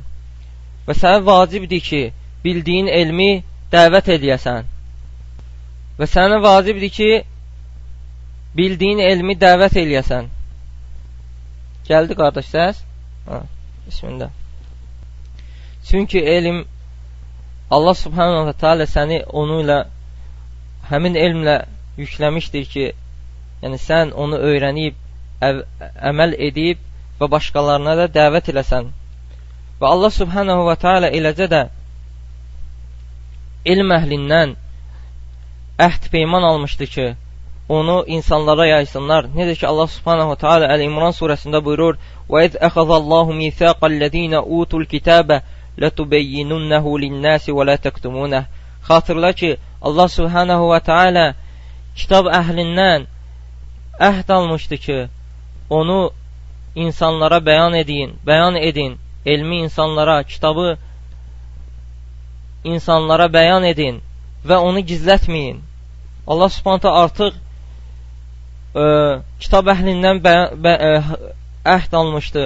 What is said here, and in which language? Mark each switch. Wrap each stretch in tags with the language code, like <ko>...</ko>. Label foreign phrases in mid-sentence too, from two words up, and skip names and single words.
<az>Və sənə vacibdir ki, bildiyin elmi dəvət edəyəsən. Və sənə vacibdir ki, bildiyin elmi dəvət eləyəsən. Gəldi qardaş səs? Bismillah. Çünki elm, Allah</az> <ar>سبحانه وتعالى</ar> <az>səni onu ilə, həmin elmlə yükləmişdir ki, yəni sən onu öyrənib, əməl edib və başqalarına da dəvət eləsən. Və Allah</az> <ar>سبحانه وتعالى</ar> <az>eləcə də elm əhlindən əhd peyman almışdı ki, onu insanlara yaysınlar. Necə ki, Allah</az> <ar>سبحانه وتعالى</ar> <az>Əl-İmran surəsində buyurur:</az> <ar>وَإِذْ أَخَذَ اللَّهُ مِيثَاقَ الَّذ۪ينَ أُوتُوا الْكِتَابَ لَتُبَيِّنُنَّهُ لِلنَّاسِ وَلَا تَكْتُمُونَهُ.</ar> <az>Xatırla ki, Allah</az> <ar>سبحانه وتعالى</ar> <az>kitab əhlindən əhd almışdı ki, onu insanlara bəyan edin, elmi insanlara, kitabı insanlara bəyan edin və onu gizlətməyin. Allah subhanahu artıq kitab əhlindən əhd almışdı.</az>